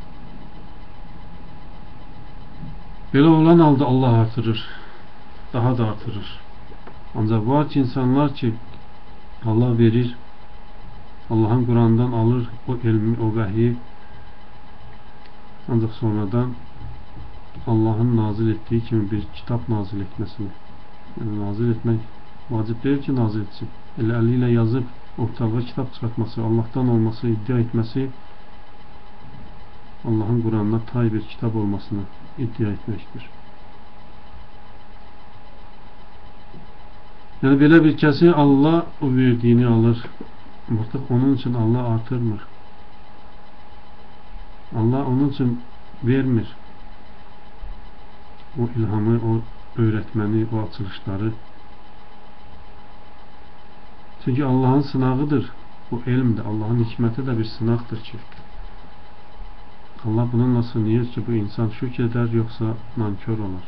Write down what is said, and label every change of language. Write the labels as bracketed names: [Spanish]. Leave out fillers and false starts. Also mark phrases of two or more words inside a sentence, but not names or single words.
[Azerbaijani] Belə olan halda Allah artırır, daha da artırır. Ancaq var ki insanlar ki Allah verir, Allah'ın Quran'dan alır o elmi, o vəhyi, ancaq sonradan Allah'ın [Turkish] nazil ettiği kimi bir kitap nazil etmesini. Yani nazil etmek vacip değil ki nazil etsin. Eliyle yazıp ortalığa kitap çıkartması, Allah'tan olması, iddia etmesi, Allah'ın Kur'an'ına tay bir kitap olmasını iddia etmektir. [Azerbaijani] Yani belə bir kəsi Allah o verdiyini alır. Artıq onun için Allah artırmır. Allah onun için vermir. [Turkish] O ilhamı, o öğretmeni, o açılışları. Çünkü Allah'ın sınavıdır. Bu elm de, Allah'ın hikmeti de bir sınavdır ki. Allah bununla sınıyor ki bu insan şükreder yoksa nankör olur.